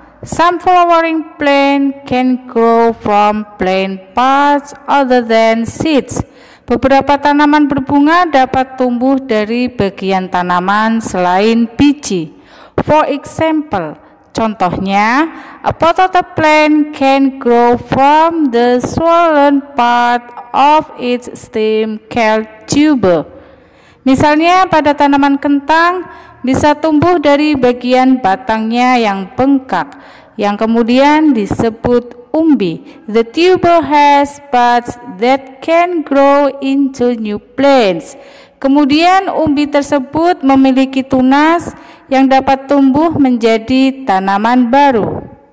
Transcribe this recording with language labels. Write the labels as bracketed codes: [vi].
[en] Some flowering plant can grow from plant parts other than seeds. [id] Beberapa tanaman berbunga dapat tumbuh dari bagian tanaman selain biji. [en] For example, contohnya, a potato plant can grow from the swollen part of its stem called tuber. [id] Misalnya, pada tanaman kentang bisa tumbuh dari bagian batangnya yang bengkak, yang kemudian disebut umbi. [en] The tuber has buds that can grow into new plants. [id] Kemudian umbi tersebut memiliki tunas yang dapat tumbuh menjadi tanaman baru.